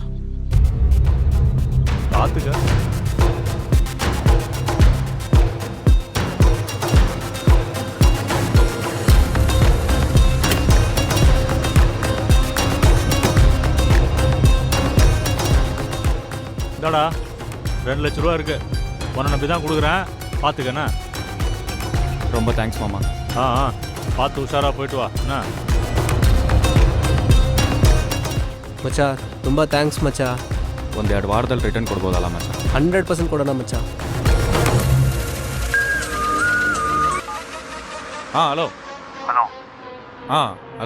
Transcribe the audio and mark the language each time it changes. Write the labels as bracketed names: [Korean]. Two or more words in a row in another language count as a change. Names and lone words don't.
[Tamil] பார்த்துக்க. இதாடா 2 லட்ச ரூபா இருக்கு. உன்னை நம்பி தான் கொடுக்குறேன், பார்த்துக்கண்ணா. ரொம்ப தேங்க்ஸ் மாமா. பார்த்து உஷாராக போயிட்டு வா. என்ன [Kannada] ಮಚ್ಚ, ತುಂಬ ಥ್ಯಾಂಕ್ಸ್ ಮಚ್ಚ. ಒಂದು 2 ವಾರದಲ್ಲಿ ರಿಟರ್ನ್ ಕೊಡ್ಬೋದಲ್ಲ ಮಚ್ಚ? 100% ಕೊಡೋಣ ಮಚ್ಚ. ಹಲೋ. ಹಲೋ. ಹಲೋ,